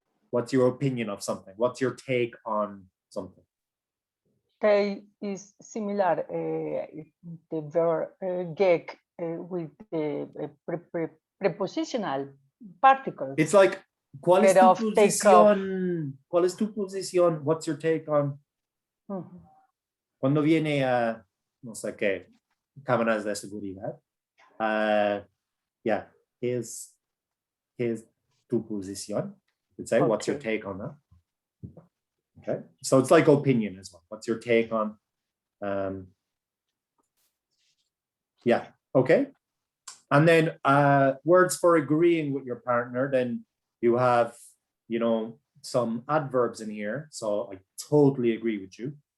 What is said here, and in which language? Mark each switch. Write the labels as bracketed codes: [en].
[en] What's your opinion of something? What's your take on something? Take is similar, the verb get with the prepositional particles. It's like, [es] ¿cuál es tu posición? ¿Cuál es tu posición? [en] What's your take on? [es] Cuando viene a, no sé qué, cámaras de seguridad. [en] Yeah, is [es] tu posición? [en] You could say, what's your take on that? Okay, so it's like opinion as well. What's your take on? Yeah, okay. And then words for agreeing with your partner, then you have, some adverbs in here. So I totally agree with you.